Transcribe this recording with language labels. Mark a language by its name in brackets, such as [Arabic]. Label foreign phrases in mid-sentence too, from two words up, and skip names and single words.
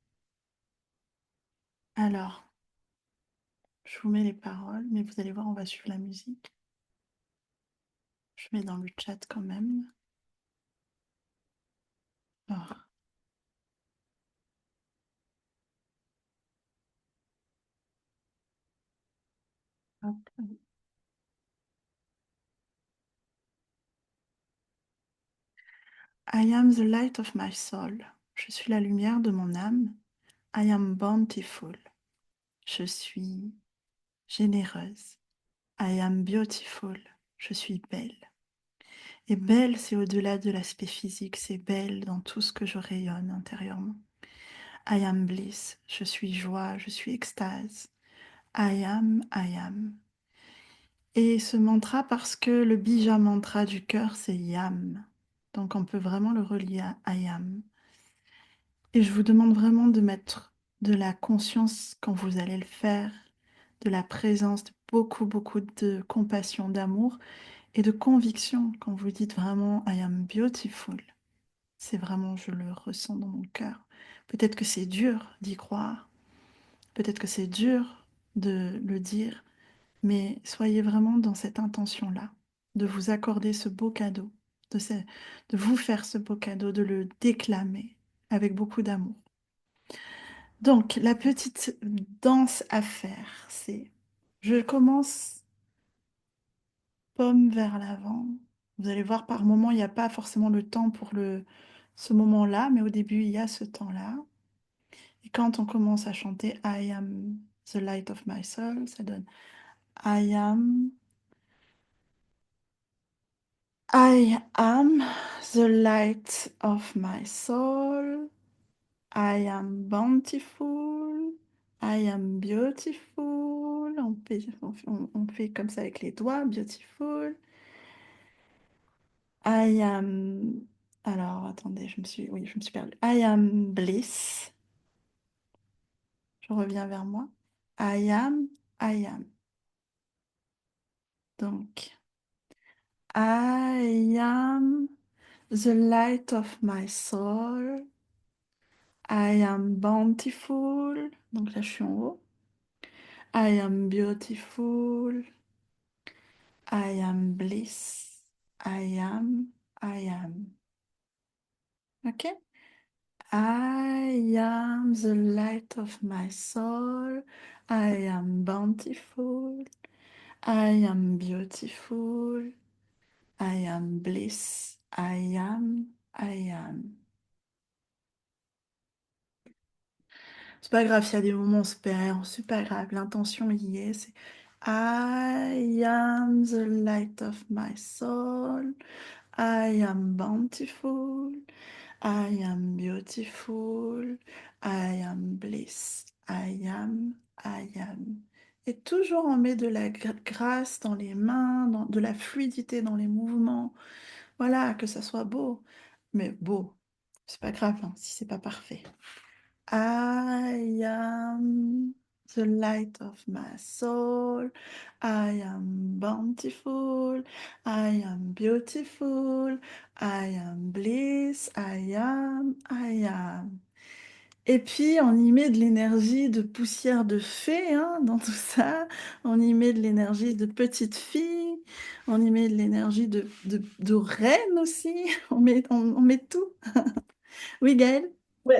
[French] Alors, je vous mets les paroles, mais vous allez voir, on va suivre la musique. Je mets dans le chat quand même. Alors, hop. [English] I am the light of my soul. [French] Je suis la lumière de mon âme. [English] I am bountiful. [French] Je suis généreuse. [English] I am beautiful. [French] Je suis belle. Et belle, c'est au-delà de l'aspect physique, c'est belle dans tout ce que je rayonne intérieurement. [English] I am bliss. [French] Je suis joie, je suis extase. [English] I am, I am. [French] Et ce mantra, parce que le bija mantra du cœur, c'est yam. Donc on peut vraiment le relier à [English] I am. [French] Et je vous demande vraiment de mettre de la conscience quand vous allez le faire, de la présence, de beaucoup, beaucoup de compassion, d'amour et de conviction quand vous dites vraiment [English] I am beautiful. [French] C'est vraiment, je le ressens dans mon cœur. Peut-être que c'est dur d'y croire, peut-être que c'est dur de le dire, mais soyez vraiment dans cette intention-là, de vous accorder ce beau cadeau, de vous faire ce beau cadeau, de le déclamer avec beaucoup d'amour. Donc, la petite danse à faire, c'est je commence pomme vers l'avant. Vous allez voir, par moment, il n'y a pas forcément le temps pour ce moment-là, mais au début, il y a ce temps-là. Et quand on commence à chanter [English] I am the light of my soul, [French] ça donne [English] I am the light of my soul. I am bountiful. I am beautiful. [French] On fait comme ça avec les doigts. [English] Beautiful. I am. [French] Alors, attendez, oui, je me suis perdue. [English] I am bliss. [French] Je reviens vers moi. [English] I am. I am. Donc, I am the light of my soul. I am bountiful. [French] Donc là, je suis en haut. [English] I am beautiful. I am bliss. I am. I am. Ok? I am the light of my soul. I am bountiful. I am beautiful. I am bliss. I am. I am. [French] C'est pas grave s'il y a des moments super, super grave. L'intention y est. [English] C'est I am the light of my soul. I am bountiful. I am beautiful. I am bliss. I am. I am. [French] Et toujours on met de la grâce dans les mains, de la fluidité dans les mouvements. Voilà, que ça soit beau. Mais beau, c'est pas grave hein, si c'est pas parfait. [English] I am the light of my soul. I am bountiful. I am beautiful. I am bliss. I am. I am. [French] Et puis, on y met de l'énergie de poussière de fée hein, dans tout ça. On y met de l'énergie de petite fille. On y met de l'énergie de reine aussi. On met tout. Oui, Gaëlle?